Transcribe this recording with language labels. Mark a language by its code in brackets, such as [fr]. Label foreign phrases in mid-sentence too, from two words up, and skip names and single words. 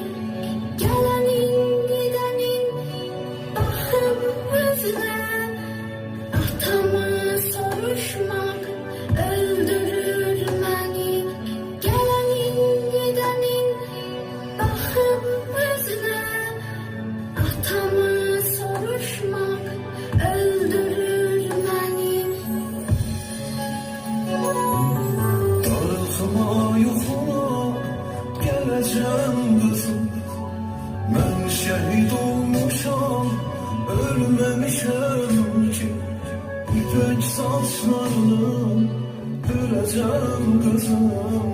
[tr] Gelenin gidenin bakım yüzüne, atamı soruşmak öldürür beni. Gelenin gidenin bakım yüzüne, atamı soruşmak öldürür beni. [az] Darıxma yoxuna gələcəm qızım. Mən şəhid olmuşam, ölməmişəm ki. İpək saçlarını böləcəm qızım.